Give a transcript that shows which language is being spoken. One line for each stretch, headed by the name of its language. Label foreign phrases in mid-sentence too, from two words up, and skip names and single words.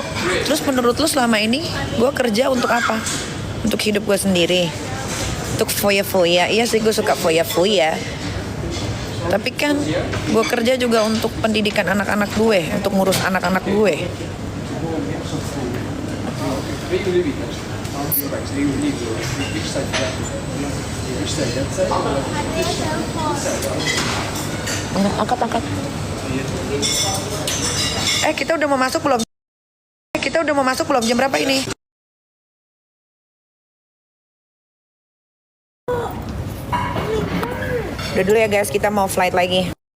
Indonesian: Terus menurut lo selama ini gue kerja untuk apa? Untuk hidup gue sendiri, untuk foya-foya. Iya sih, gue suka foya-foya. Tapi kan gue kerja juga untuk pendidikan anak-anak gue, untuk ngurus anak-anak gue.
Dutch: Weet je hoe die wiet is?
English: Which side is that? Which side? That side?
Indonesian: Angkat. Kita udah mau masuk belum? Jam berapa ini? Udah dulu ya guys, kita mau flight lagi.